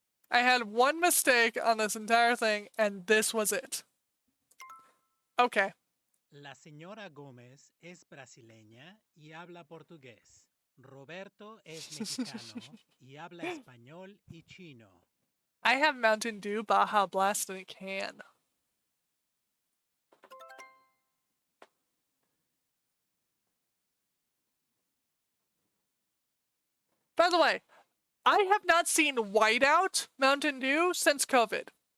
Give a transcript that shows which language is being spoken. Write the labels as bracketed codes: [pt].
[en] I had one mistake on this entire thing, and this was it. Okay. [es] La señora Gómez es brasileña y habla portugués. Roberto es mexicano y habla español y chino. [en] I have Mountain Dew Baja Blast in a can. By the way, I have not seen Whiteout Mountain Dew since COVID.